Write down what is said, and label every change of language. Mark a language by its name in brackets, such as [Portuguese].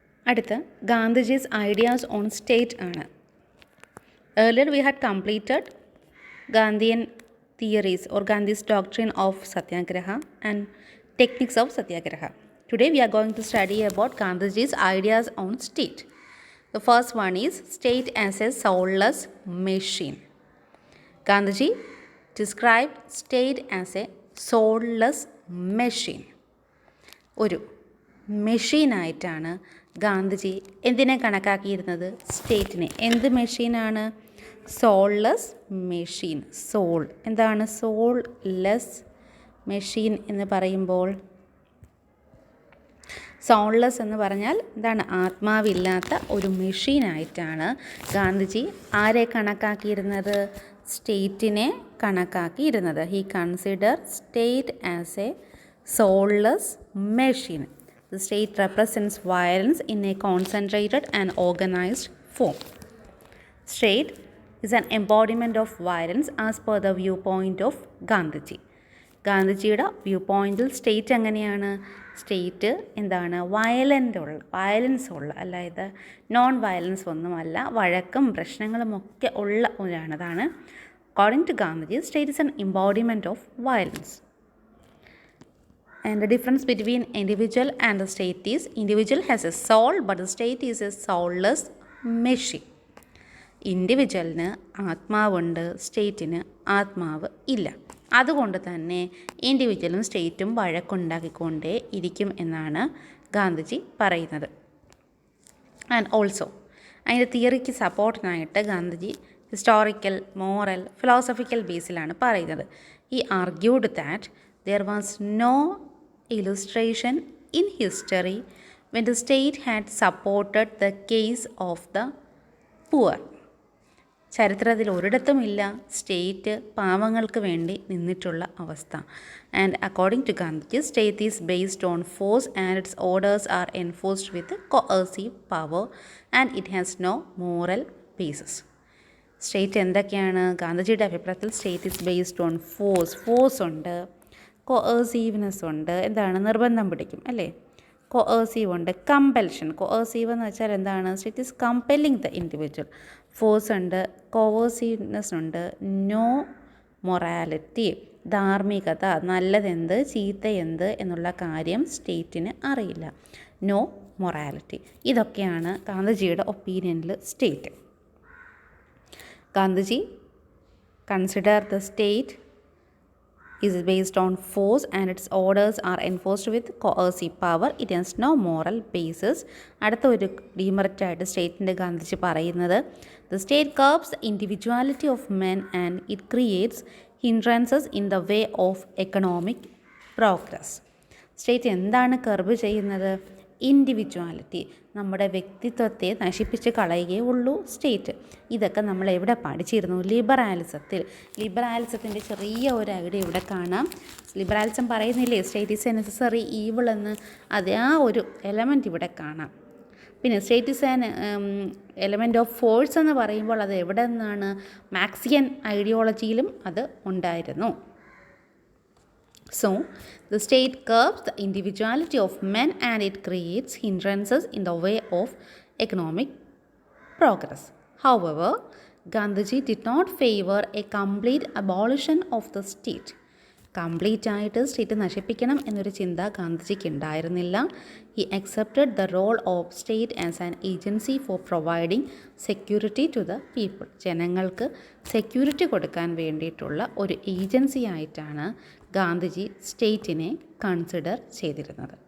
[Malayalam] അടുത്ത [English] Gandhiji's ideas on state [Malayalam] ആണ്. [English] Earlier we had completed Gandhian theories or Gandhi's doctrine of Satyagraha and techniques of Satyagraha. Today we are going to study about Gandhiji's ideas on state. The first one is state as a soulless machine. Gandhiji described state as a soulless machine. [Malayalam] ഒരു മെഷീനായിട്ടാണ് ഗാന്ധിജി എന്തിനെ കണക്കാക്കിയിരുന്നത്? സ്റ്റേറ്റിനെ. എന്ത് മെഷീനാണ്? സോൾലെസ് machine. Soul എന്താണ്? സോൾലെസ് machine എന്ന് പറയുമ്പോൾ സോൾലെസ് എന്ന് പറഞ്ഞാൽ എന്താണ്? ആത്മാവില്ലാത്ത ഒരു മെഷീനായിട്ടാണ് ഗാന്ധിജി ആരെ കണക്കാക്കിയിരുന്നത്? സ്റ്റേറ്റിനെ കണക്കാക്കിയിരുന്നത്. [English] He consider state as a soulless machine. The state represents violence in a concentrated and organized form. State is an embodiment of violence as per the viewpoint of Gandhiji. [Malayalam] ഗാന്ധിജിയുടെ view പോയിൻറ്റിൽ state എങ്ങനെയാണ്? State എന്താണ്? Violence ഉള്ള, അതായത് non violence ഒന്നുമല്ല, വഴക്കും പ്രശ്നങ്ങളും ഒക്കെ ഉള്ള ഒരാണ്. അതാണ് [English] According to Gandhiji state is an embodiment of violence. And the difference between individual and the state is individual has a soul but the state is a soulless machine. [Malayalam] ഇൻഡിവിജ്വലിന് ആത്മാവുണ്ട്, സ്റ്റേറ്റിന് ആത്മാവ് ഇല്ല. അതുകൊണ്ട് തന്നെ ഇൻഡിവിജ്വലും സ്റ്റേറ്റും വഴക്കുണ്ടാക്കിക്കൊണ്ടേ ഇരിക്കും എന്നാണ് ഗാന്ധിജി പറയുന്നത്. [English] and also [Malayalam] അതിൻ്റെ തിയറിക്ക് സപ്പോർട്ടിനായിട്ട് ഗാന്ധിജി ഹിസ്റ്റോറിക്കൽ, മോറൽ, ഫിലോസഫിക്കൽ ബേസിലാണ് പറയുന്നത്. [English] ഈ argued that there was no illustration in history when the state had supported the case of the poor. [Malayalam] ചരിത്രത്തിൽ ഒരിടത്തുമില്ല സ്റ്റേറ്റ് പാവങ്ങൾക്ക് വേണ്ടി നിന്നിട്ടുള്ള അവസ്ഥ. [English] And according to Gandhiji state is based on force and its orders are enforced with coercive power and it has no moral basis. [Malayalam] State എന്തൊക്കെയാണ്? ഗാന്ധിജിയുടെ അഭിപ്രായത്തിൽ [English] state is based on force [Malayalam] ഉണ്ട്, കോസീവ്നെസ് ഉണ്ട്, എന്താണ്? നിർബന്ധം പിടിക്കും അല്ലേ? കോസീവ് ഉണ്ട്, കമ്പൽഷൻ. [English] coercive [Malayalam] എന്ന് വെച്ചാൽ എന്താണ്? [English] State is compelling the individual. [Malayalam] Force ഉണ്ട്, കോസീവ്നെസ് ഉണ്ട്, നോ മൊറാലിറ്റി, ധാർമ്മികത, നല്ലതെന്ത് ചീത്തയെന്ത് എന്നുള്ള കാര്യം സ്റ്റേറ്റിന് അറിയില്ല. No morality. ഇതൊക്കെയാണ് ഗാന്ധിജിയുടെ ഒപ്പീനിയനിൽ state. [English] Gandhiji consider the state is based on force and its orders are enforced with coercive power. It has no moral basis. [Malayalam] അടുത്ത ഒരു ഡീമെറിറ്റായിട്ട് സ്റ്റേറ്റിൻ്റെ ഗാന്ധിജി പറയുന്നത് [English] the state curbs the individuality of men and it creates hindrances in the way of economic progress. [Malayalam] State എന്താണ് കർബ് ചെയ്യുന്നത്? Individuality, നമ്മുടെ വ്യക്തിത്വത്തെ നശിപ്പിച്ച് കളയുകയേ ഉള്ളൂ state. ഇതൊക്കെ നമ്മൾ എവിടെ പഠിച്ചിരുന്നു? ലിബറാലിസത്തിൻ്റെ ചെറിയ ഒരു ഐഡിയ ഇവിടെ കാണാം. ലിബറാലിസം പറയുന്നില്ലേ [English] state is a necessary evil [Malayalam] എന്ന്? അതേ ആ ഒരു എലമെൻറ്റ് ഇവിടെ കാണാം. പിന്നെ [English] state is an element of force [Malayalam] എന്ന് പറയുമ്പോൾ അത് എവിടെ നിന്നാണ്? മാർക്സിയൻ ഐഡിയോളജിയിലും അത് ഉണ്ടായിരുന്നു. [English] So, the state curbs the individuality of men and it creates hindrances in the way of economic progress. However, Gandhiji did not favor a complete abolition of the state. [Malayalam] Complete ആയിട്ട് state നശിപ്പിക്കണം എന്നൊരു ചിന്ത ഗാന്ധിജിക്ക് ഉണ്ടായിരുന്നില്ല. [English] He accepted the role of state as an agency for providing security to the people. [Malayalam] ജനങ്ങൾക്ക് security കൊടുക്കാൻ വേണ്ടിയിട്ടുള്ള ഒരു agency ആയിട്ടാണ് Gandhiji സ്റ്റേറ്റിനെ consider ചെയ്തിരുന്നത്.